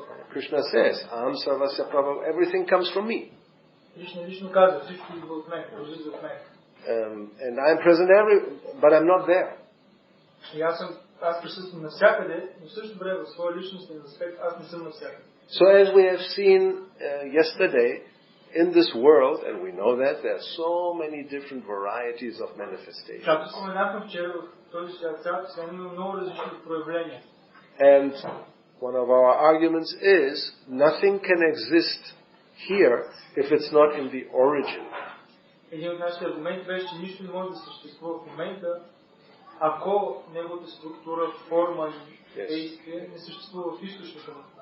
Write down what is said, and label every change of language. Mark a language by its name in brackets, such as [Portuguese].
[English] Krishna says, [Sanskrit] Aham sarvasya prabhu, [English] everything comes from me. [Bulgarian] Лично казва, всичко идва от мен, излиза от мен. [English] And I'm present but I'm not there. [Bulgarian] И аз присъствам навсякъде, но също време в своя личностен аспект аз не съм навсякъде. [English] So as we have seen yesterday, in this world, and we know that, there are so many different varieties of manifestations. [Bulgarian] Както споменахме вчера, в този свят има много различни проявления. [English] And one of our arguments is, nothing can exist here if it's not in the origin. [Bulgarian] Един от нашите аргументи беше, че нищо не може да съществува в момента, ако неговата структура, форма и действие не съществува в източника.